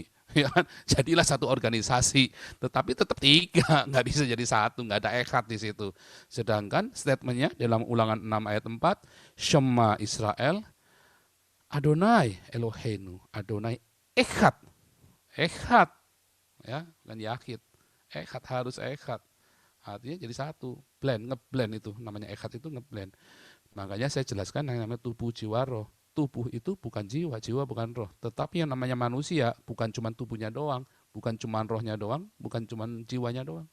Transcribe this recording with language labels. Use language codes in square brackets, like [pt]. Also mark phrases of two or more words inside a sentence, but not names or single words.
[id] Ya, jadilah satu organisasi, tetapi tetap 3, nggak bisa jadi satu, nggak ada echad di situ. Sedangkan statementnya dalam Ulangan 6 ayat 4, [he] שמע ישראל אדוני אלוהינו אדוני אחד אחד, [id] ya, dan yahid, echad, harus echad. Artinya jadi satu, ngeblend itu, namanya echad itu ngeblend. Makanya saya jelaskan yang namanya tubuh, jiwa, roh. Tubuh itu bukan jiwa, jiwa bukan roh. Tetapi yang namanya manusia bukan cuma tubuhnya doang, bukan cuma rohnya doang, bukan cuma jiwanya doang.